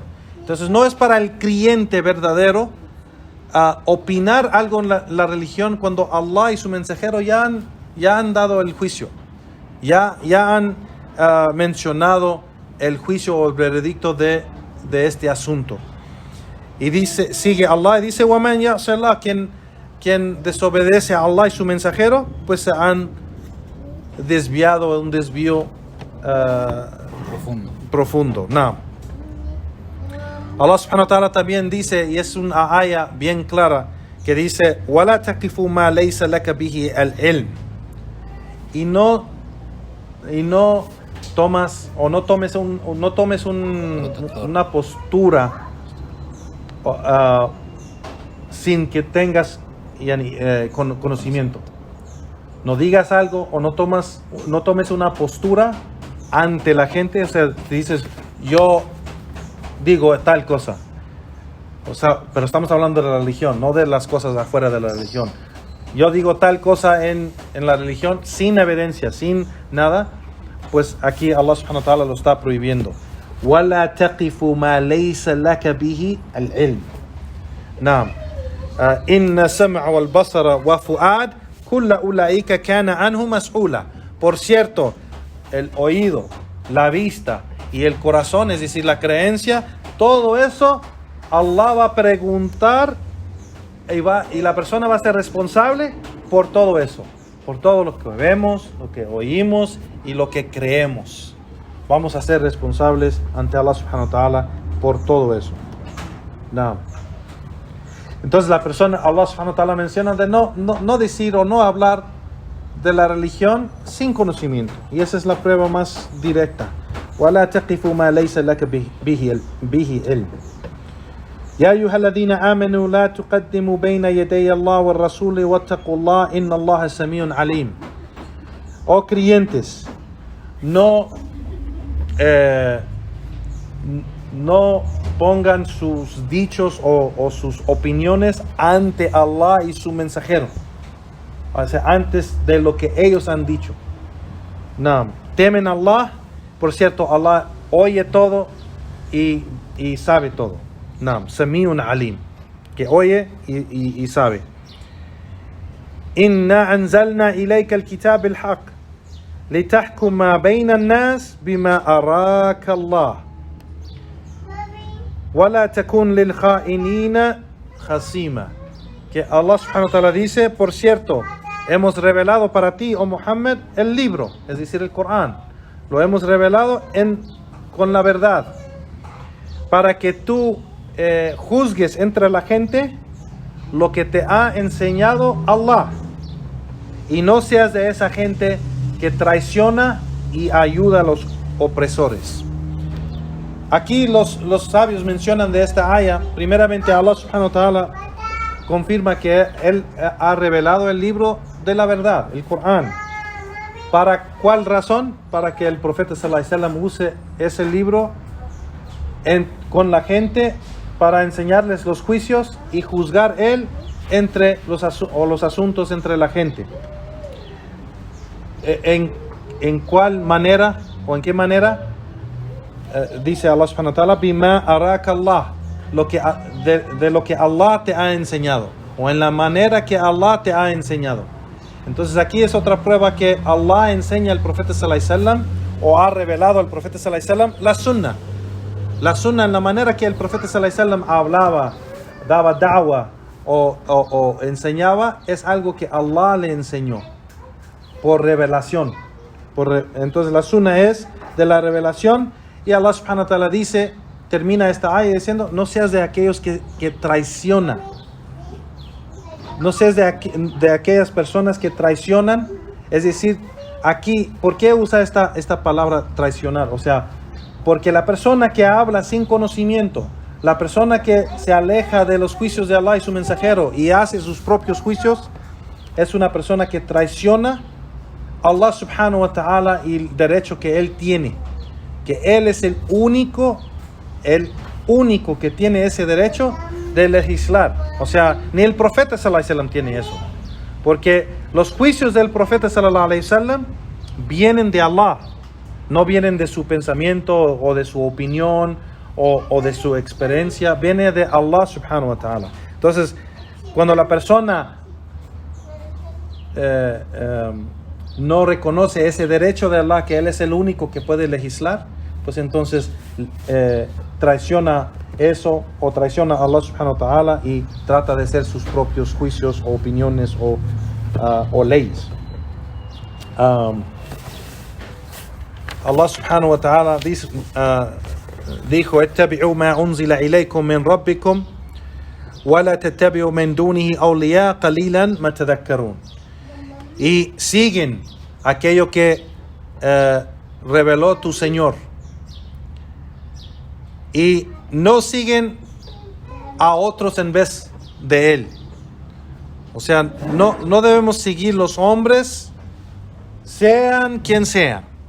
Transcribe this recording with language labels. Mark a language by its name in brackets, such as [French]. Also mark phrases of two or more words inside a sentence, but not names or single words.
[Spanish] Entonces no es para el creyente verdadero opinar algo en la religión cuando Allah y su mensajero ya han dado el juicio, ya han mencionado el juicio o el veredicto de este asunto. Y sigue Allah y dice: [Arabic] وَمَنْ يَعْصِ اللَّهَ, [Spanish] quien desobedece a Allah y su mensajero, pues se han desviado, un desvío profundo. No. [Arabic] الله سبحانه وتعالى [Spanish] también dice, y es una aya bien clara, que dice: [Arabic] وَلَا تَقِفُ مَا لَيْسَ لَكَ بِهِ الْعِلْمِ. [Spanish] Y no tomes una postura sin que tengas conocimiento. No digas algo o no tomes una postura ante la gente. O sea, dices: yo digo tal cosa. O sea, pero estamos hablando de la religión, no de las cosas afuera de la religión. Yo digo tal cosa en la religión sin evidencia, sin nada. Pues aquí [Arabic] الله سبحانه وتعالى [Spanish] lo está prohibiendo. [Arabic] وَلَا تَقِفُ مَا لَيْسَ لَكَ بِهِ الْعِلْمِ. نعم. إِنَّ السَّمْعَ وَالْبَصَرَ وَفُؤَادَ كُلَّ أُولَئِكَ كَانَ عَنْهُ مَسْئُولًا. [Spanish] Por cierto, el oído, la vista y el corazón, es decir, la creencia, todo eso Allah va a preguntar y la persona va a ser responsable por todo eso, por todo lo que vemos, lo que oímos y lo que creemos. Vamos a ser responsables ante [Arabic] الله سبحانه وتعالى [Spanish] por todo eso. No. Entonces la persona, [Arabic] الله سبحانه وتعالى [Spanish] menciona de no decir o no hablar de la religión sin conocimiento. Y esa es la prueba más directa. [Arabic] وَلَا تَقِفُ مَا لَيْسَ لَكَ بِهِ عِلْمٍ. يَا أَيُّهَا الَّذِينَ آمَنُوا لَا تُقَدِّمُوا بَيْنَ يَدَيِ اللَّهِ وَالرَّسُولِ وَاتَّقُوا اللَّهَ إِنَّ اللَّهَ سَمِيعٌ عَلِيمٌ. [Spanish] Oh creyentes, no pongan sus dichos o sus opiniones ante Allah y su mensajero, o sea, antes de lo que ellos han dicho. No, temen a Allah. Por cierto, Allah oye todo y sabe todo. No, [Arabic] سميع عليم, [Spanish] que oye y sabe. [Arabic] إنا أنزلنا إليك الكتاب الحق لتحكم بين الناس بما أراك الله ولا تكن للخائنين خصيما. [Spanish] Que Allah subhanahu wa ta'ala dice: por cierto, hemos revelado para ti, oh Muhammad, el libro, es decir, el Corán. Lo hemos revelado con la verdad, para que tú juzgues entre la gente lo que te ha enseñado Allah, y no seas de esa gente que traiciona y ayuda a los opresores. Aquí los sabios mencionan de esta aya, primeramente [Arabic] الله سبحانه وتعالى [Spanish] confirma que Él ha revelado el libro de la verdad, el Corán. ¿Para cuál razón? Para que el profeta [Arabic] صلى الله عليه وسلم [Spanish] use ese libro con la gente para enseñarles los juicios y juzgar Él entre los asuntos entre la gente. ¿En cuál manera o en qué manera? Dice [Arabic] الله سبحانه وتعالى, بما أراك الله, [Spanish] de lo que Allah te ha enseñado, o en la manera que Allah te ha enseñado. Entonces aquí es otra prueba que Allah enseña al profeta [Arabic] صلى الله عليه وسلم, [Spanish] o ha revelado al profeta [Arabic] صلى الله عليه وسلم [Spanish] la sunna en la manera que el profeta [Arabic] صلى الله عليه وسلم [Spanish] hablaba, daba da'wa o enseñaba, es algo que Allah le enseñó por revelación. Entonces la sunna es de la revelación. Y [Arabic] الله سبحانه وتعالى [Spanish] dice, termina esta ayah diciendo, no seas de aquellos que traicionan. No seas de aquellas personas que traicionan. Es decir, aquí, ¿por qué usa esta palabra traicionar? O sea, porque la persona que habla sin conocimiento, la persona que se aleja de los juicios de Allah y su mensajero y hace sus propios juicios, es una persona que traiciona a [Arabic] الله سبحانه وتعالى [Spanish] y el derecho que Él tiene. Que Él es el único que tiene ese derecho de legislar. O sea, ni el profeta [Arabic] صلى الله عليه وسلم [Spanish] tiene eso. Porque los juicios del profeta [Arabic] صلى الله عليه وسلم [Spanish] vienen de Allah. No vienen de su pensamiento o de su opinión o de su experiencia. Viene de [Arabic] الله سبحانه وتعالى. [Spanish] Entonces, cuando la persona no reconoce ese derecho de Allah, que Él es el único que puede legislar, pues entonces traiciona eso o traiciona a [Arabic] الله سبحانه وتعالى [Spanish] y trata de hacer sus propios juicios o opiniones o leyes. [Arabic] الله سبحانه وتعالى dijo, اتبعوا ما أنزل إليكم من ربكم ولا تتبعوا من دونه أولياء قليلا ما تذكرون. [Spanish] Y siguen aquello que reveló tu Señor, y no siguen a otros en vez de Él. O sea, no debemos seguir los hombres, sean quien sean.